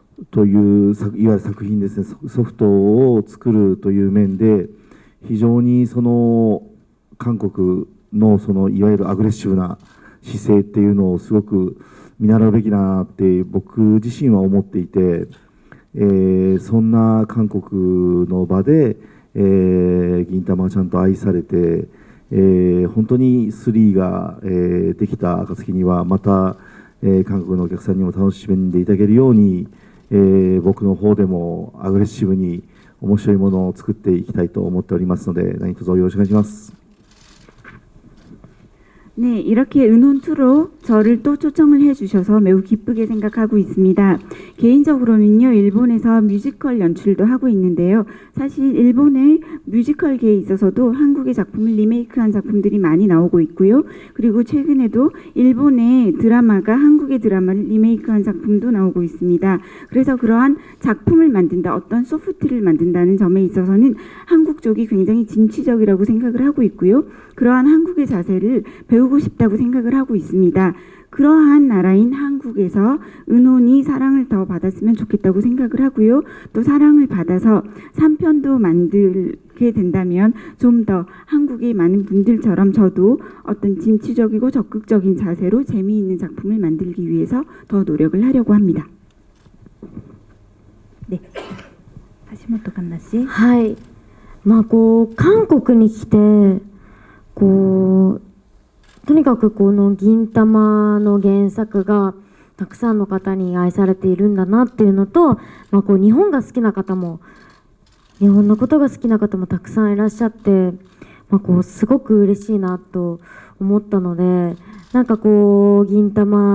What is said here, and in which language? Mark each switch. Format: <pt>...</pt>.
<ja>といういわゆる作品ですね、ソフトを作るという面で非常にその韓国のそのいわゆるアグレッシブな姿勢っていうのをすごく見習うべきだなって僕自身は思っていて、そんな韓国の場で、銀魂がちゃんと愛されて、本当に3が、できた暁にはまた、韓国のお客さんにも楽しんでいただけるように、僕の方でもアグレッシブに面白いものを作っていきたいと思っておりますので、何卒よろしくお願いします。</ja> <ko>네, 이렇게 은혼2로 저를 또 초청을 해주셔서 매우 기쁘게 생각하고 있습니다. 개인적으로는요, 일본에서 뮤지컬 연출도 하고 있는데요. 사실 일본의 뮤지컬계에 있어서도 한국의 작품을 리메이크한 작품들이 많이 나오고 있고요. 그리고 최근에도 일본의 드라마가 한국의 드라마를 리메이크한 작품도 나오고 있습니다. 그래서 그러한 작품을 만든다, 어떤 소프트를 만든다는 점에 있어서는 한국 쪽이 굉장히 진취적이라고 생각을 하고 있고요. 그러한 한국의 자세를 배우고 싶다고 생각을 하고 있습니다. 그러한 나라인 한국에서 은혼이 사랑을 더 받았으면 좋겠다고 생각을 하고요. 또 사랑을 받아서 3편도 만들게 된다면 좀 더 한국의 많은 분들처럼 저도 어떤 진취적이고 적극적인 자세로 재미있는 작품을 만들기 위해서 더 노력을 하려고 합니다. 네. 하시모토 칸나 씨.</ko> <ja>はい。まあこう韓国に来てこうとにかくこの銀魂の原作がたくさんの方に愛されているんだなっていうのと、まあ、こう日本が好きな方も日本のことが好きな方もたくさんいらっしゃって、まあ、こうすごく嬉しいなと思ったので、なんかこう銀魂</ja>